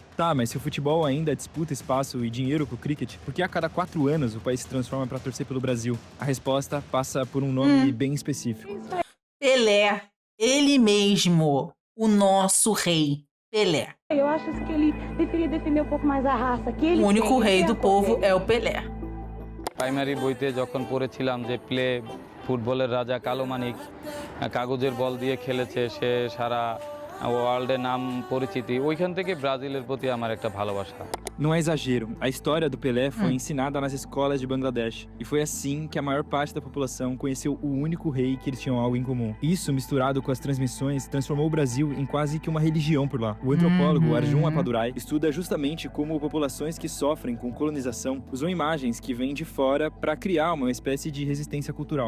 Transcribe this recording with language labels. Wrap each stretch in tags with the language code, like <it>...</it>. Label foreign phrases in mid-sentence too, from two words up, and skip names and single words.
<pt>Tá, mas se o futebol ainda disputa espaço e dinheiro com o cricket, por que a cada 4 anos o país se transforma para torcer pelo Brasil? A resposta passa por um nome bem específico. Pelé. Ele mesmo. O nosso rei. Pelé. Eu acho que ele deveria defender um pouco mais a raça. Que ele o único rei do povo é o Pelé.</pt> <bn>প্রাইমারি বইতে যখন পড়েছিলাম যে প্লে ফুটবলের রাজা কালো মানিক কাগজের বল দিয়ে খেলেছে, সে সারা ওয়ার্ল্ডে নাম পরিচিতি, ওইখান থেকে ব্রাজিলের প্রতি আমার একটা ভালোবাসা।</bn> <pt>Não é exagero, a história do Pelé foi ensinada nas escolas de Bangladesh. E foi assim que a maior parte da população conheceu o único rei que eles tinham algo em comum. Isso, misturado com as transmissões, transformou o Brasil em quase que uma religião por lá. O antropólogo Arjun Appadurai estuda justamente como populações que sofrem com colonização usam imagens que vêm de fora para criar uma espécie de resistência cultural.</pt>